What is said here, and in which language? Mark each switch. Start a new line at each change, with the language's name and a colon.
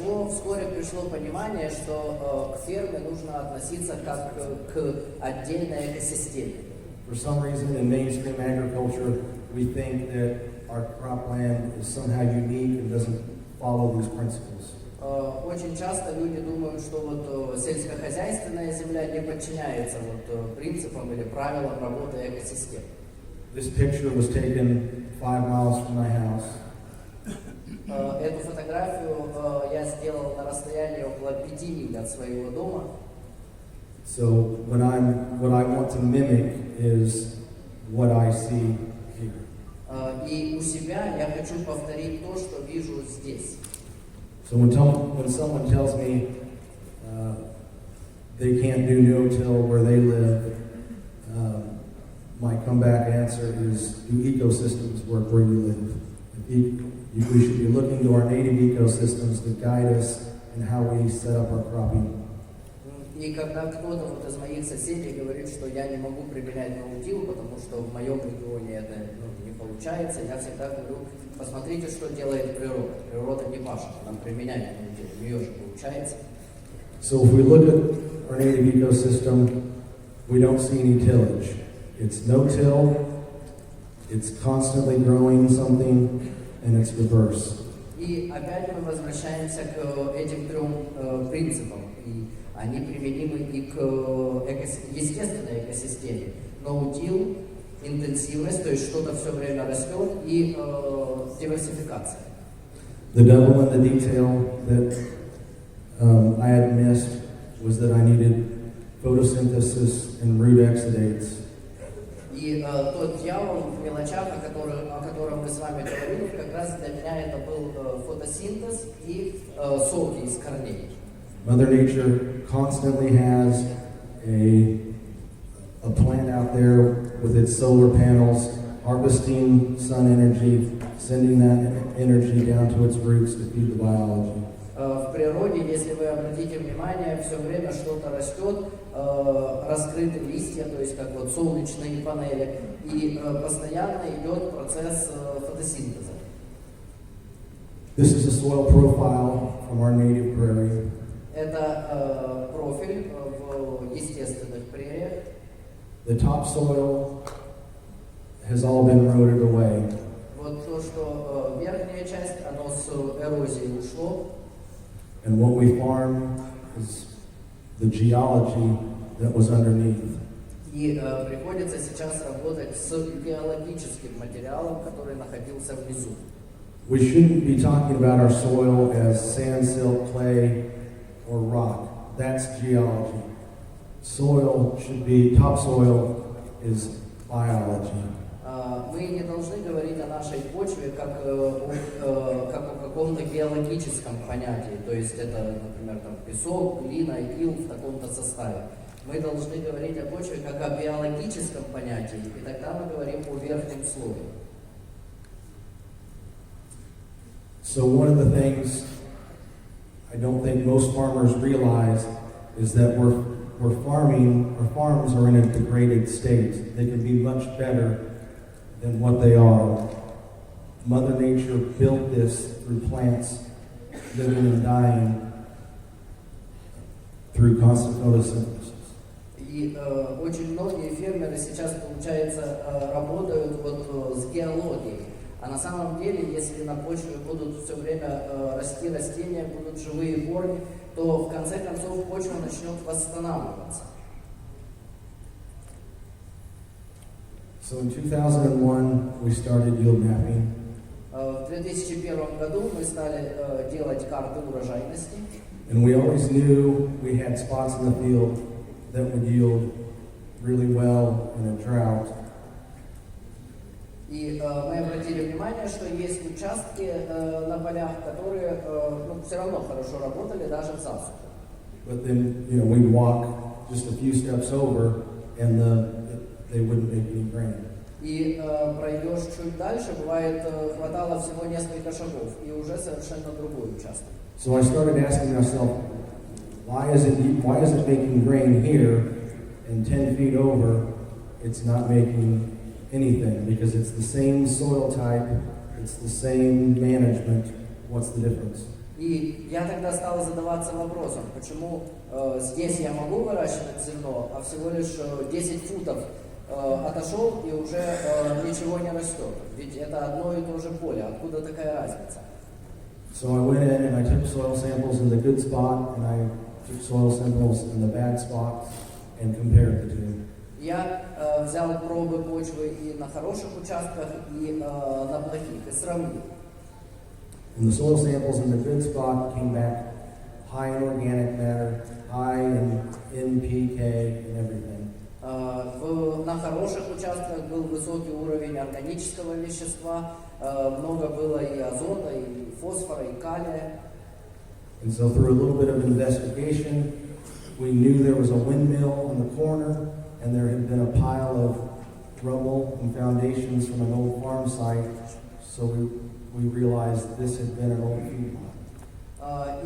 Russian: Вскоре пришло понимание, что к ферме нужно относиться как к отдельной экосистеме.
English: For some reason, in mainstream agriculture, we think that our cropland is somehow unique and doesn't follow these principles.
Russian: Очень часто люди думают, что вот сельскохозяйственная земля не подчиняется вот принципам или правилам работы экосистем.
English: This picture was taken 5 miles from my house.
Russian: Эту фотографию я сделал на расстоянии около 5 миль от своего дома.
English: So what I want to mimic is what I see here.
Russian: И у себя я хочу повторить то, что вижу здесь.
English: So when someone tells me they can't do no-till where they live, my comeback answer is, do ecosystems work where you live? We should be looking to our native ecosystems to guide us in how we set up our cropping.
Russian: И когда кто-то вот из моих соседей говорит, что я не могу применять ноутил, потому что в моем регионе это не получается, я всегда говорю, посмотрите, что делает природа. Природа не пашет, она применяет ноутил, у нее же получается.
English: So if we look at our native ecosystem, we don't see any tillage. It's no-till, it's constantly growing something, and it's reverse.
Russian: И опять мы возвращаемся к этим трем принципам. И они применимы и к естественной экосистеме. Ноутил, интенсивность, то есть что-то все время растет, и диверсификация.
English: The devil in the detail that I had missed was that I needed photosynthesis and root exudates.
Russian: И тот дьявол в мелочах, о котором мы с вами говорили, как раз для меня это был фотосинтез и соки из корней.
English: Mother Nature constantly has a plant out there with its solar panels, harvesting sun energy, sending that energy down to its roots to feed the biology.
Russian: В природе, если вы обратите внимание, все время что-то растет, раскрыты листья, то есть как вот солнечные панели, и постоянно идет процесс фотосинтеза.
English: This is a soil profile from our native prairie.
Russian: Это профиль в естественных прериях.
English: The topsoil has all been eroded away.
Russian: Вот то, что верхняя часть, оно с эрозией ушло.
English: And what we farm is the geology that was underneath.
Russian: И приходится сейчас работать с биологическим материалом, который находился внизу.
English: We shouldn't be talking about our soil as sand, silt, clay, or rock. That's geology. Topsoil is biology.
Russian: Мы не должны говорить о нашей почве как о каком-то геологическом понятии, то есть это, например, там, песок, глина, ил в таком-то составе. Мы должны говорить о почве как о биологическом понятии, и тогда мы говорим о верхнем слое.
English: So one of the things I don't think most farmers realize is that we're farming, our farms are in a degraded state. They can be much better than what they are. Mother Nature built this through plants living and dying through constant photosynthesis.
Russian: И очень многие фермеры сейчас, получается, работают вот с геологией. А на самом деле, если на почве будут все время расти растения, будут живые корни, то в конце концов почва начнет восстанавливаться.
English: So in 2001, we started yield mapping.
Russian: В 2001 году мы стали делать карты урожайности.
English: And we always knew we had spots in the field that would yield really well in a drought.
Russian: И мы обратили внимание, что есть участки на полях, которые все равно хорошо работали даже в засуху.
English: But then, we'd walk just a few steps over, and they wouldn't make any grain.
Russian: И пройдешь чуть дальше, бывает, хватало всего несколько шагов, и уже совершенно другой участок.
English: So I started asking myself, why is it making grain here, and 10 feet over, it's not making anything? Because it's the same soil type, it's the same management. What's the difference?
Russian: И я тогда стал задаваться вопросом, почему здесь я могу выращивать зерно, а всего лишь 10 футов отошел и уже ничего не растет. Ведь это одно и то же поле, откуда такая разница?
English: So I went in and I took soil samples in the good spot and I took soil samples in the bad spot and compared the two.
Russian: Я взял пробы почвы и на хороших участках, и на плохих, и сравнил.
English: And the soil samples in the good spot came back high in organic matter, high in NPK and everything.
Russian: На хороших участках был высокий уровень органического вещества, много было и азота, и фосфора, и калия.
English: And so through a little bit of investigation, we knew there was a windmill on the corner and there had been a pile of rubble and foundations from an old farm site. So we realized this had been an old feedlot.